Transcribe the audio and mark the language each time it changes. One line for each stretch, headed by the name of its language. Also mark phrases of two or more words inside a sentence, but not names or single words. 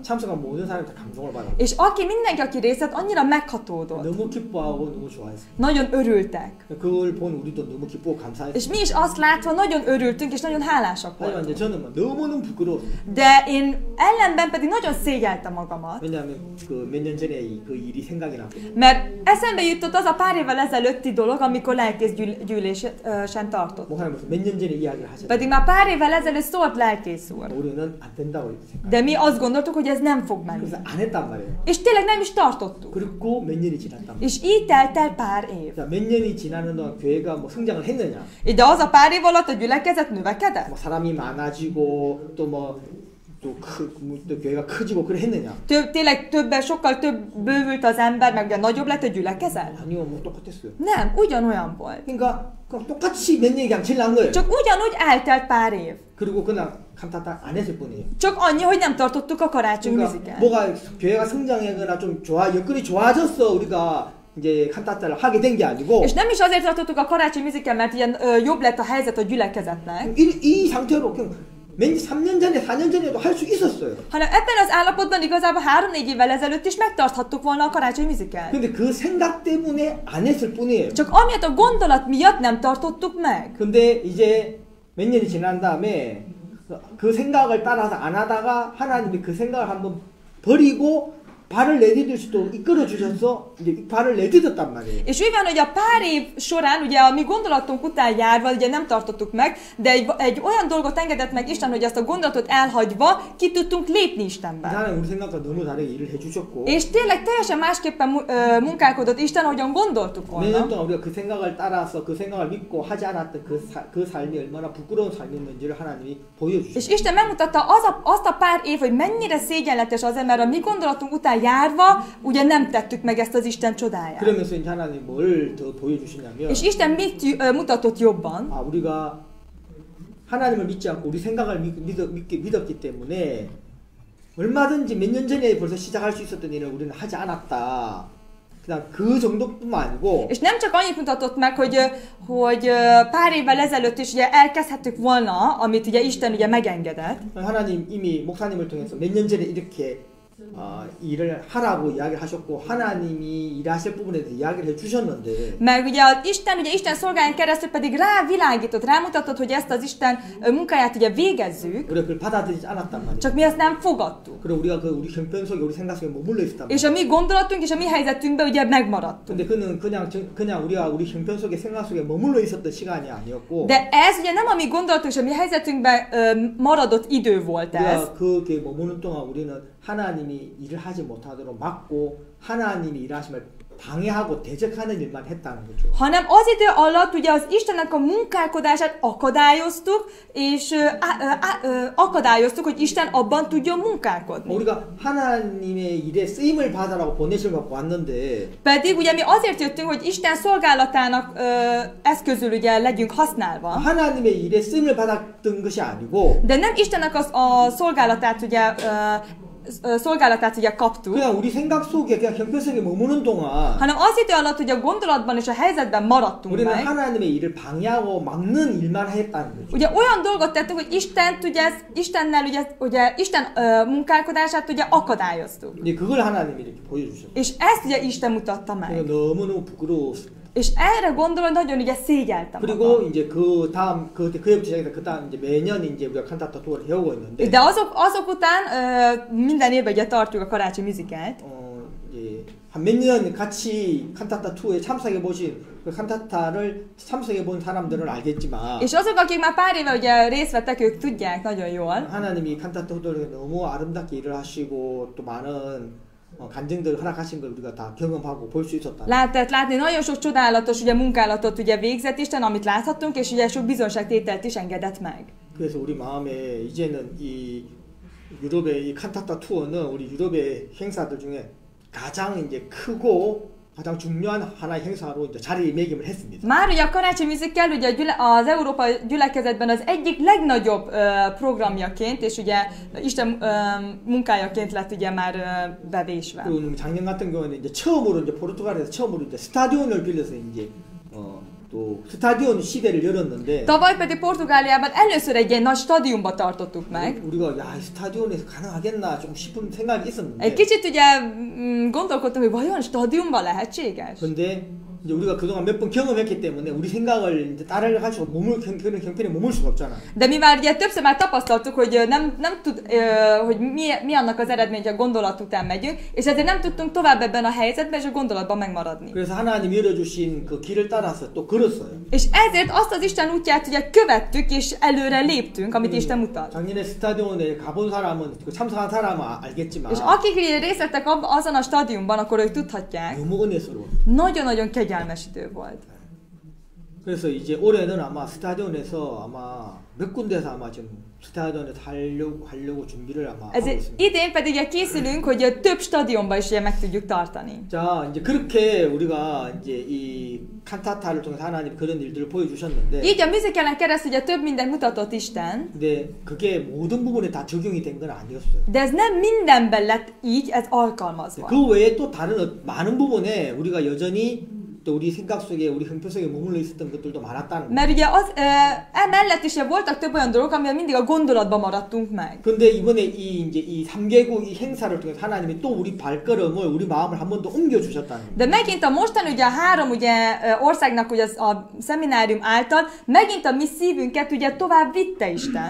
Korean: 그러니까 참석한 모든 사람이 다 감동을 받았어요.
Hungarian: És mindenki, aki részt vett, annyira meghatódott.
Korean: 너무 기뻐하고 너무 좋아했어요.
Hungarian: Nagyon örültek.
Korean: 그걸 본 우리도 너무 기쁘고 감사했어요.
Hungarian: És mi is azt látva nagyon örültünk, és nagyon hálásak
Korean: 하지만
Hungarian: voltunk.
Korean: 이제 저는 너무너무 부끄러웠어요.
Hungarian: De én ellenben pedig nagyon szégyeltem magamat.
Korean: 왜냐하면 그 몇 년 전에 그 일이 생각이 나고.
Hungarian: Mert eszembe jutott az a pár évvel ezelőtti dolog, amikor lelkész gyűlésen tartott.
Korean: 목사님 무슨 몇 년 전에 이야기를 하셨어요.
Hungarian: Pedig már pár évvel ezelőtt szólt lelkész úr.
Korean: 우리는 안 된다고 생각.
Hungarian: De mi azt gondoltuk, hogy ez nem fog menni.
Korean: 그래서 안 했단 말이에요.
Hungarian: És tényleg nem is tartottuk.
Korean: 그리고 몇 년이 지났단 말이에요.
Hungarian: És így telt el pár év.
Korean: 자, 몇 년이 지나는 동안 교회가 뭐 성장을 했느냐?
Hungarian: De az a pár év alatt a gyülekezet növekedett?
Korean: 뭐 사람이 많아지고 또 교회가 커지고 그래 했느냐?
Hungarian: Tényleg sokkal több bővült az ember, meg ugye nagyobb lett a gyülekezet?
Korean: 아니요, 뭐 똑같았어요.
Hungarian: Nem, ugyanolyan volt.
Korean: 그러니까 똑같이 몇 년이 그냥 지난 거예요.
Hungarian: Csak ugyanúgy eltelt pár év.
Korean: 그리고 그냥 칸타타 안 했을 뿐이에요.
Hungarian: Csak annyi, hogy nem tartottuk a karácsony
Korean: 그러니까
Hungarian: musicalt.
Korean: 뭐가 교회가 성장하거나 좀 여건이 좋아졌어 우리가 이제 칸타타를 하게 된 게 아니고.
Hungarian: És nem is azért tartottuk a karácsony musicalt, mert ilyen jobb lett a helyzet a gyülekezetnek.
Korean: 이 상태로 그냥 3년 전에, 4년 전에도 할 수 있었어요.
Hungarian: Hanem ebben az állapotban igazából 3-4 évvel ezelőtt is megtarthattuk volna a karácsony musicalt.
Korean: 근데 그 생각 때문에 안 했을 뿐이에요.
Hungarian: Csak amiatt a gondolat miatt nem tartottuk meg.
Korean: 근데 이제 몇 년이 지난 다음에 그 생각을 따라서 안 하다가 하나님이 그 생각을 한번 버리고 발을 내디딜 수도 이끌어 주셔서 이제 발을 내딛었단 말이에요.
Hungarian: És úgy van, hogy a pár év során, ugye a mi gondolatunk után járva, ugye nem tartottuk meg, de egy olyan dolgot engedett meg Isten, hogy ezt a gondolatot elhagyva ki tudtunk lépni Istenben.
Korean: 하나님 우리 생각과 너무 다르게 일을 해주셨고.
Hungarian: És tényleg teljesen másképpen munkálkodott Isten, ahogyan gondoltuk
Korean: 몇
Hungarian: volna.
Korean: 년 동안 우리가 그 생각을 따라서 그 생각을 믿고 하지 않았던 그 삶이 얼마나 부끄러운 삶이었는지를 하나님이 보여주셨어요.
Hungarian: És Isten megmutatta azt a pár év, hogy mennyire szégyenletes az, mert a mi gondolatunk után járva, ugye nem tettük meg ezt az Isten csodáját.
Korean: 그러면서 이제 하나님 뭘 더 보여주시냐면.
Hungarian: És Isten mit mutatott jobban?
Korean: 우리가 하나님을 믿지 않고 우리 생각을 믿었기 때문에 얼마든지 몇 년 전에 벌써 시작할 수 있었던 일을 우리는 하지 않았다. 그냥 그 정도뿐만 아니고.
Hungarian: És nem csak annyit mutatott meg, hogy pár évvel ezelőtt is ugye elkezdhettük volna, amit ugye Isten ugye megengedett.
Korean: 하나님 이미 목사님을 통해서 몇 년 전에 이렇게 일을 하라고 이야기를 하셨고 하나님이 일하실 부분에 대해서 이야기를 해주셨는데
Hungarian: Meg ugye Isten szolgáján keresztül pedig rávilágított, rámutatott, hogy ezt az Isten munkáját ugye végezzük,
Korean: 우리가 그걸 받아들이지 않았단 말이에요.
Hungarian: csak mi ezt nem fogadtuk.
Korean: 그리고 우리가 그 우리 형편 속에 우리 생각 속에 머물러 있었단
Hungarian: És
Korean: 말이에요.
Hungarian: a mi gondolatunk és a mi helyzetünkben ugye megmaradtunk.
Korean: 근데 그는 그냥 우리가 우리 형편 속에 생각 속에 머물러 있었던 시간이 아니었고
Hungarian: De ez ugye nem a mi gondolatunk és a mi helyzetünkben maradott idő volt ez,
Korean: 우리가 그게 머무는 동안 우리는 하나님이 일을 하지 못하도록 막고 하나님이 일하심을 방해하고 대적하는 일만 했다는 거죠.
Hungarian: hanem az idő alatt ugye az Istennek a munkálkodását akadályoztuk, és akadályoztuk, hogy Isten abban tudjon munkálkodni.
Korean: 우리가 하나님의 일에 쓰임을 받으라고 보내심을 받고 왔는데
Hungarian: Pedig ugye mi azért jöttünk, hogy Isten szolgálatának eszközül ugye legyünk használva,
Korean: 하나님의 일에 쓰임을 받았던 것이 아니고
Hungarian: de nem Istennek a szolgálatát ugye kaptuk,
Korean: 그냥 우리 생각 속에 그냥 형편 속에 머무는 동안
Hungarian: hanem az idő alatt ugye a gondolatban és a helyzetben maradtunk
Korean: 우리는
Hungarian: meg.
Korean: 하나님의 일을 방해하고 막는 일만 했다는 거죠.
Hungarian: Ugye olyan dolgot tettünk, hogy Istennel ugye Isten munkálkodását ugye akadályoztuk.
Korean: 근데 그걸 하나님이 이렇게 보여주셨어요.
Hungarian: És ezt ugye Isten mutatta meg.
Korean: 너무너무 부끄러웠어요.
Hungarian: És erre gondolva nagyon ugye szégyeltem
Korean: 그리고
Hungarian: magam.
Korean: 이제 그 다음 그때부터 시작해서 그 다음 이제 매년 이제 우리가 칸타타 투어를 해오고 있는데
Hungarian: De azok után minden évben ugye tartjuk a karácsony musicalt.
Korean: 이제 한 몇 년 같이 칸타타 투어에 참석해 보신 그 칸타타를 참석해 본 사람들은 알겠지만
Hungarian: És azok, akik már pár éve ugye részt vettek, ők tudják nagyon jól,
Korean: 하나님이 칸타타 투어를 너무 아름답게 일을 하시고 또 많은 간증들을 허락하신 걸 우리가 다 경험하고 볼 수 있었다.
Hungarian: lehetett látni, nagyon sok csodálatos ugye munkálatot ugye végzett Isten, amit láthattunk, és ugye sok bizonságtételt is engedett meg.
Korean: 그래서 우리 마음에 이제는 이 유럽의 이 칸타타 투어는 우리 유럽의 행사들 중에 가장 이제 크고 가장 중요한 하나의 행사로 이제 자리매김을 했습니다.
Hungarian: Már ugye a karácsony musical ugye az Európa gyülekezetben az egyik legnagyobb programjaként, és ugye Isten munkájaként lett ugye már bevésve.
Korean: 그리고 작년 같은 경우는 이제 처음으로 이제 포르투갈에서 처음으로 이제 스타디온을 빌려서 이제 또 스타디온 시대를 열었는데
Hungarian: Tavaly pedig Portugáliában először egy ilyen nagy stadionba tartottuk meg.
Korean: 우리가 야, 이 스타디온에서 가능하겠나 좀 싶은 생각이 있었는데
Hungarian: Egy kicsit ugye gondolkodtam, hogy vajon stadionban lehetséges?
Korean: 근데 이제 우리가 그동안 몇 번 경험했기 때문에 우리 생각을 이제 따라가지고 그런 형편에 머물 수가 없잖아.
Hungarian: De mi már ugye többször már tapasztaltuk, hogy nem tud, hogy mi annak az eredmény, hogy a gondolat után megyünk, és ezért nem tudtunk tovább ebben a helyzetben és a gondolatban megmaradni.
Korean: 그래서 하나님 열어주신 그 길을 따라서 또 걸었어요.
Hungarian: És ezért azt az Isten útját ugye követtük, és előre léptünk, amit Isten mutat.
Korean: 작년에 스타디온에 가본 사람은 그 참석한 사람은 알겠지만
Hungarian: És akik részt vettek azon a stadionban, akkor ők tudhatják,
Korean: 너무 은혜스러워.
Hungarian: nagyon-nagyon kegyelmes idő volt.
Korean: 그래서 이제 올해는 아마 스타디온에서 아마 몇 군데서 아마 지금 스타디온에서 하려고 준비를 아마 하고 있습니다.
Hungarian: Idén pedig ugye készülünk, hogy több stadionban is ugye meg tudjuk tartani.
Korean: 자, 이제 그렇게 우리가 이제 이 칸타타를 통해서 하나님 그런 일들을 보여주셨는데
Hungarian: Így a musicalen keresztül ugye több mindent mutatott Isten,
Korean: 근데 그게 모든 부분에 다 적용이 된 건 아니었어요.
Hungarian: de ez nem mindenben lett így, ez alkalmazva.
Korean: 그 외에 또 다른 많은 부분에 우리가 여전히 또 우리 생각 속에 우리 형편 속에 머물러 있었던 것들도 많았다는 거예요.
Hungarian: Mert ugye emellett is voltak több olyan dolgok, amivel mindig a gondolatban maradtunk meg.
Korean: 근데 이번에 이 3개국 이 행사를 통해서 하나님이 또 우리 발걸음을 우리 마음을 한 번 더 옮겨 주셨다는 거예요.
Hungarian: De megint a mostani ugye a három ugye országnak ugye a szeminárium által megint a mi szívünket ugye tovább vitte Isten.